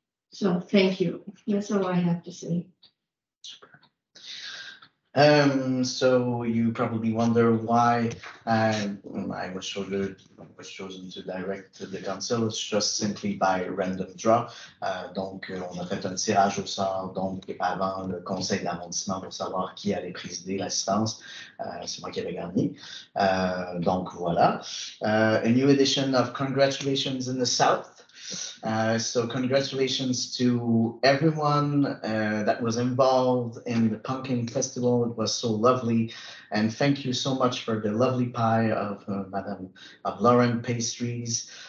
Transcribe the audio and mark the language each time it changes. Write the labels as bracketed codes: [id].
[en] So thank you. That's all I have to say. So you probably wonder why I was chosen to direct the council. It's just simply by random draw. [fr] Donc, on a fait un tirage au sort, donc avant le conseil d'arrondissement pour savoir qui allait présider l'assistance. C'est moi qui avais gagné. Donc, voilà. [en] A new edition of Congratulations in the South. So congratulations to everyone that was involved in the Pumpkin Festival. It was so lovely. And thank you so much for the lovely pie of Lauren Pastries.